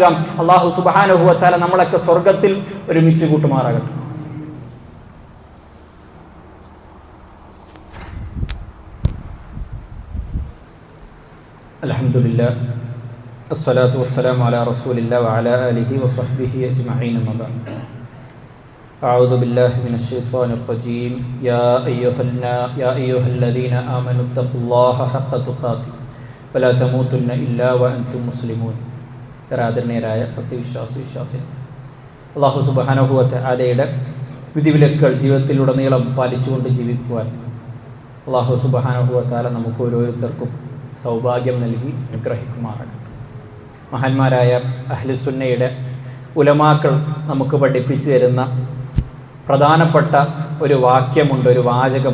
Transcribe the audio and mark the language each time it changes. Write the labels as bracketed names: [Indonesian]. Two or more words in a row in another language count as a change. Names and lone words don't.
[Arabic] الله سبحانه وتعالى [Malayalam] നമ്മളൊക്കെ സ്വർഗത്തിൽ ഒരുമിച്ച് കൂട്ടുമാറാകട്ടെ. [Arabic] الحمد لله والصلاة والسلام على رسول الله وعلى آله وصحبه أجمعين. أما بعد. أعوذ بالله من الشيطان الرجيم. يا أيها الذين آمنوا اتقوا الله حق تقاته ولا تموتن إلا وأنتم مسلمون. [Malayalam] ആദരണീയരായ സത്യവിശ്വാസി [Arabic] الله سبحانه وتعالى [Malayalam] വിധിവിലക്കുകൾ ജീവിതത്തിലുടനീളം പാലിച്ചുകൊണ്ട് ജീവിക്കുവാൻ [Arabic] الله سبحانه وتعالى [Malayalam] നമുക്ക് ഓരോരുത്തർക്കും സൗഭാഗ്യം നൽകി അനുഗ്രഹിക്കുമാറാകട്ടെ. മഹാന്മാരായ അഹ്ലുസുന്നയുടെ ഉലമാക്കൾ നമുക്ക് പഠിപ്പിച്ചു തരുന്ന പ്രധാനപ്പെട്ട ഒരു വാക്യമുണ്ട്, ഒരു വാചകം.